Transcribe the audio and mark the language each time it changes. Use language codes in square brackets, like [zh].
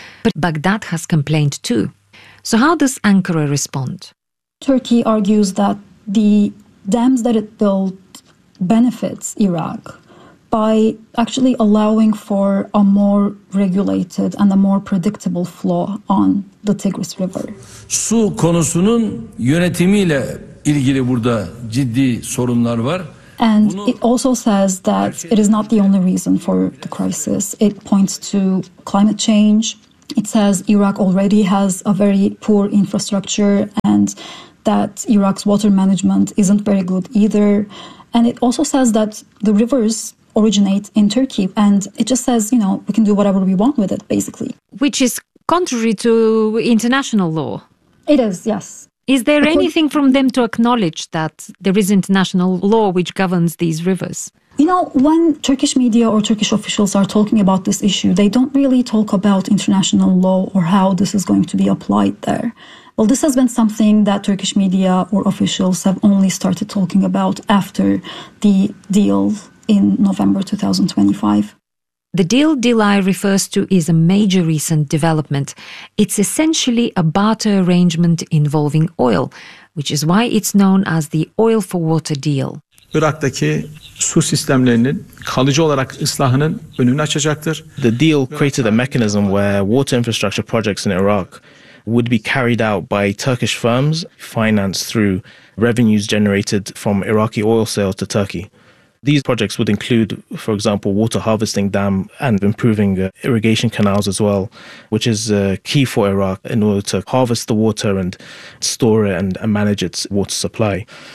[en] But Baghdad has complained too. So how does Ankara respond? Turkey argues that the dams that it built benefits Iraq by actually allowing for a more regulated and a more predictable flow on the Tigris River. [tr] Su konusunun yönetimiyle ilgili burada ciddi sorunlar var. [en] And it also says that it is not the only reason for the crisis. It points to climate change. It says Iraq already has a very poor infrastructure and that Iraq's water management isn't very good either. And it also says that the rivers originate in Turkey. And it just says, you know, we can do whatever we want with it, basically. Which is contrary to international law. It is, yes. Is there anything from them to acknowledge that there is international law which governs these rivers? You know, when Turkish media or Turkish officials are talking about this issue, they don't really talk about international law or how this is going to be applied there. Well, this has been something that Turkish media or officials have only started talking about after the deal in November 2025. The deal Dilay refers to is a major recent development. It's essentially a barter arrangement involving oil, which is why it's known as the Oil for Water Deal. [tr] Irak'taki su sistemlerinin kalıcı olarak ıslahının önünü açacaktır. [en] The deal created a mechanism where water infrastructure projects in Iraq would be carried out by Turkish firms financed through revenues generated from Iraqi oil sales to Turkey. These projects would include, for example, water harvesting dam and improving irrigation canals as well, which is key for Iraq in order to harvest the water and store it and manage its water supply.